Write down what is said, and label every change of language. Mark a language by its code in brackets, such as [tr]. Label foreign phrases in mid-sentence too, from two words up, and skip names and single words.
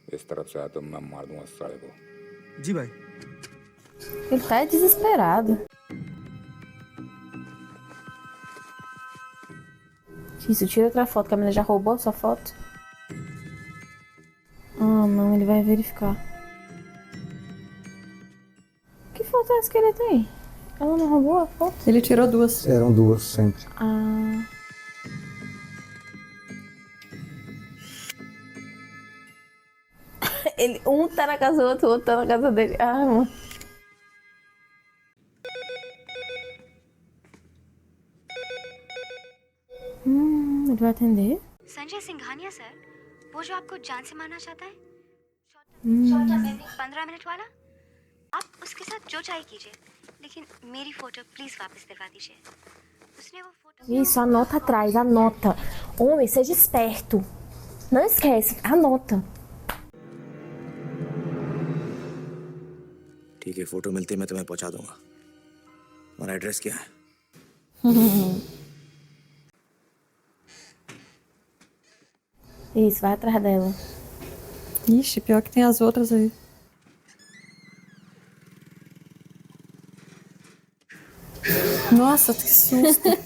[hi] इस तरफ से आया तो मैं मार दूंगा साले को। जी भाई। [pt] Ele tá desesperado. Isso, tira outra foto, que a menina já roubou a sua foto. Ah, não, ele vai verificar. Que foto é essa que ele tem? Ela não roubou a foto? Ele tirou duas. Eram duas sempre. Ah. Um tá na casa do outro, o outro tá na casa dele. Ah, mano. Ele vai atender? [hi] संजय सिंघानिया सर, वो जो आपको जान से मारना चाहता है, 15 मिनट वाला, आप उसके साथ जो चाहे कीजिए, लेकिन मेरी फोटो प्लीज वापस दिलवा दीजिए। उसने वो फोटो [pt] Isso, anota atrás, anota. Homem, seja esperto. Não esquece, anota. [hi] ठीक है, फोटो मिलती है मैं तुम्हें पहुंचा दूंगा। तुम्हारा एड्रेस क्या है? [pt] Isso, vai atrás dela. Ixi, pior que tem as outras aí. Nossa, que susto.